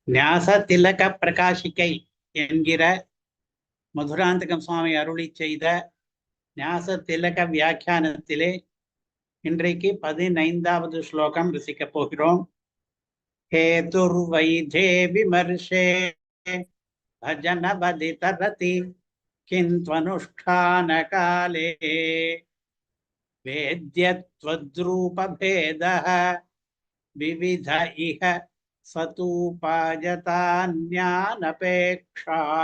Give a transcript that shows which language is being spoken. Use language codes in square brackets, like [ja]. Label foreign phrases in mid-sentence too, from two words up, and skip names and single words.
[ta] ஞாச திலக பிரகாசிக்கை என்கிற மதுராந்தகம் சுவாமி அருளி செய்த ஞாச திலக வியாக்கியானத்திலே இன்றைக்கு 15வது ஸ்லோகம் ரசிக்கப் போகிறோம். [sa] हेतुर्वैधे विमर्शे भजनवदि तरति किन्त्वनुष्ठानकाले वेद्यत्वद्रूपभेदः विविध इह सतूपायतान्यानपेक्षा